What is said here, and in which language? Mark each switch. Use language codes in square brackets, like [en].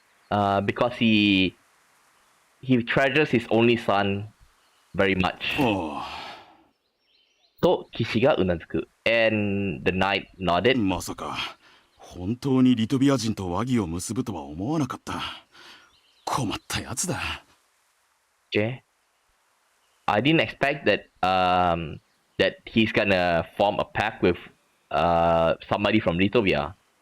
[en] Because he treasures his only son very much. [ja] と、騎士がうなずく。 [en] And the knight nodded. [ja] まさか本当にリトビア人と和議を結ぶとは思わなかった。困ったやつだ。 [en] Okay. I didn't expect that that he's gonna form a pact with somebody from Litovia.